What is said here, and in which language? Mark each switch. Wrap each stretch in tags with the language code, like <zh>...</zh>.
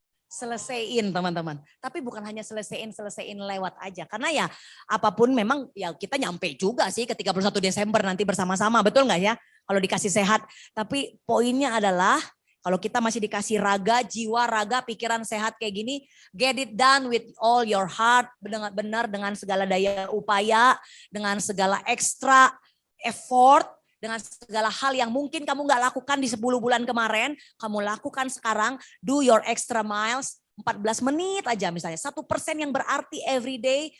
<id>Selesaiin teman-teman. Tapi bukan hanya selesaiin lewat aja. Karena ya apapun memang ya kita nyampe juga sih ke 31 Desember nanti bersama-sama. Betul nggak ya? Kalau dikasih sehat. Tapi poinnya adalah kalau kita masih dikasih raga, jiwa, raga, pikiran sehat kayak gini.</id> <en>Get it done with all your heart.</en> <id>Benar dengan segala daya upaya. Dengan segala ekstra effort. Dengan segala hal yang mungkin kamu nggak lakukan di 10 bulan kemarin, kamu lakukan sekarang,</id> <en>do your extra miles,</en> <id>14 menit aja misalnya, 1% yang berarti</id> <en>every day.</en>